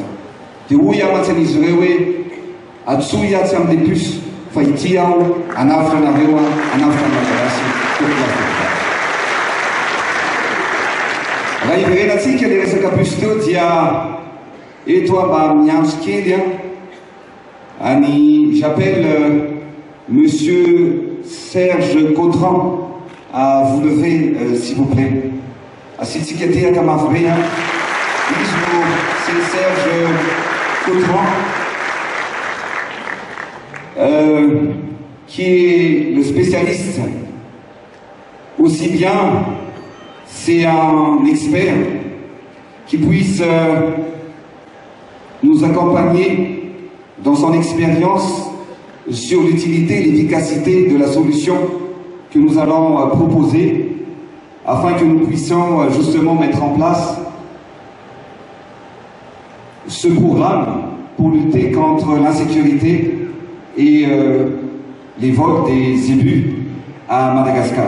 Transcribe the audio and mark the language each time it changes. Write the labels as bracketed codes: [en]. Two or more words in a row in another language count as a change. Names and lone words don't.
[mg] Dia hoy amantsyan'izy ireo hoe atsoy atsy amin'ny pusy fa ity aho anavitra nareo, anavitra malagasy populasion. Raha iverenantsika le resaka pusy teo dia eto mba miantso kely [fr] j'appelle Monsieur Serge Gautran à vous lever s'il vous plaît. [mg] Asitsika tehaka mafy be [fr] c'est Serge Gautran qui est le spécialiste aussi bien. C'est un expert qui puisse nous accompagner dans son expérience sur l'utilité et l'efficacité de la solution que nous allons proposer afin que nous puissions justement mettre en place ce programme pour lutter contre l'insécurité et les vols des élus à Madagascar.